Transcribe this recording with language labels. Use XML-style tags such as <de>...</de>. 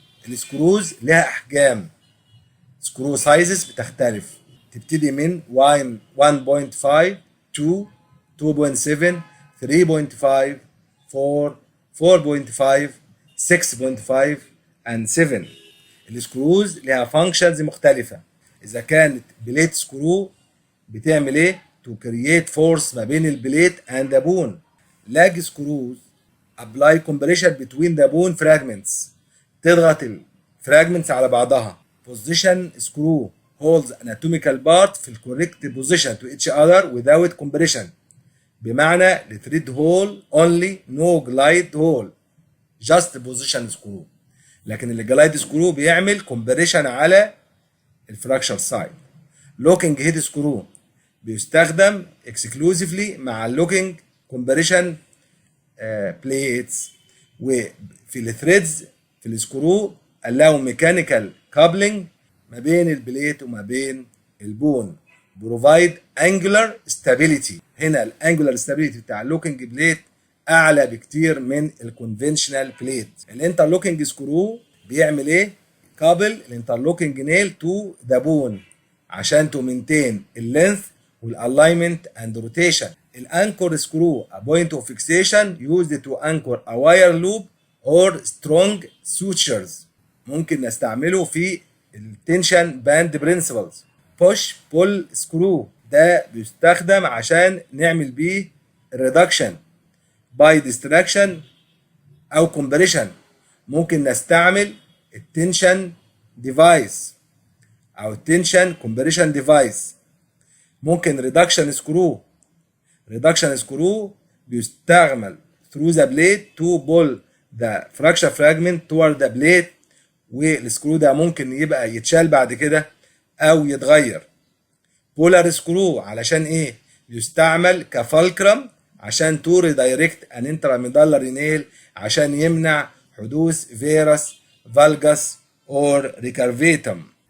<ar>السكروز لها احجام، سكرو سايزز بتختلف، تبتدي من 1.5 2 2.7 3.5 4 4.5 6.5 and 7. السكروز لها فانكشنز مختلفة. إذا كانت بليت سكرو بتعمل إيه؟</ar> <en>to create force</en> <ar>ما بين البليت</ar> <en>and the bone. Lag screws apply compression between the bone fragments.</en> <ar>تضغط الفراجمنتس على بعضها.</ar> <en>position screw holds anatomical part في الكوريكت position to each other without compression.</en> <ar>بمعنى</ar> <en>الثريد hole only no glide hole just position screw.</en> <ar>لكن الجلايد سكرو بيعمل كومبريشن على الفراكشر سايد. لوكينج هيد سكرو بيستخدم اكسكلوزيفلي مع اللوكينج كومبريشن بليتس. وفي الثريدز في السكرو</ar> <en>allow</en> <ar>ميكانيكال كابلنج ما بين البليت وما بين البون. بروفايد انجولار ستابيليتي. هنا الانجولار ستابيليتي بتاع اللوكينج بليت اعلى بكتير من الكونفنشنال بليت. الانترلوكينج سكرو بيعمل ايه؟ كابل الانترلوكينج نيل تو ذا بون عشان تو مينتين اللينث والالاينمنت اند روتيشن.</ar> <en>الانكور screw a point of fixation used to anchor a wire loop or strong sutures.</en> <ar>ممكن نستعمله في التنشن باند برنسبلز. بوش بول سكرو ده بيستخدم عشان نعمل بيه الريدكشن باي ديستراكشن او كومبريشن. ممكن نستعمل التنشن ديفايس او التنشن كومبريشن ديفايس. ممكن ريدكشن سكرو.</ar> <en>Reduction screw بيستعمل through the blade to pull the fracture fragment toward the blade.</en> <ar>والسكرو ده ممكن يبقى يتشال بعد كده او يتغير. بولار سكرو علشان ايه؟ يستعمل كفالكرم عشان تو ريدايركت ان انتراميدالري نيل عشان يمنع حدوث فيروس فالجاس اور ريكارفيتم.</ar>